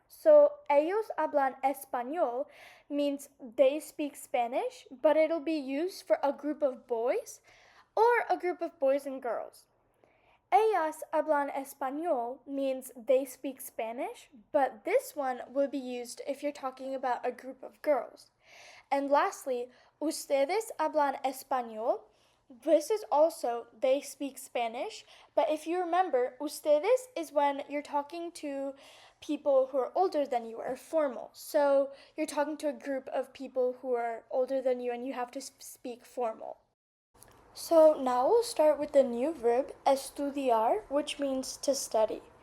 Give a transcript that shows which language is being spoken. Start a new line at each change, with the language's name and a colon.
English: So
Spanish: ellos hablan español
English: means they speak Spanish, but it'll be used for a group of boys or a group of boys and girls.
Spanish: Ellas hablan español
English: means they speak Spanish, but this one will be used if you're talking about a group of girls. And lastly,
Spanish: ustedes hablan español.
English: This is also they speak Spanish, but if you remember, ustedes is when you're talking to people who are older than you or formal. So you're talking to a group of people who are older than you and you have to speak formal. So now we'll start with the new verb estudiar, which means to study.